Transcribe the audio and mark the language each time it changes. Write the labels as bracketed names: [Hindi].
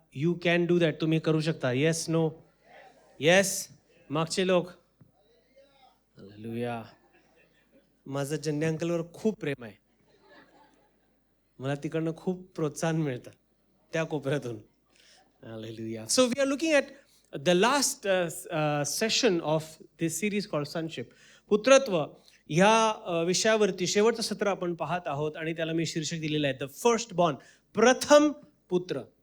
[English] You can do that. [Marathi] तुम्ही करू शकता. [English] Yes, no, yes. [Marathi] मागचे लोक. [English] Hallelujah. [Marathi] माझं जन्ने अंकलवर खूप प्रेम आहे. मला तिकडनं खूप प्रोत्साहन मिळतं त्या कोपऱ्यातून. Hallelujah. [English] So we are looking at the last session of this series called sonship. [Marathi] पुत्रत्व ह्या विषयावरती शेवटचं सत्र आपण पाहत आहोत आणि त्याला मी शीर्षक दिलेलं आहे [English] the first born, [Marathi] प्रथम पुत्र.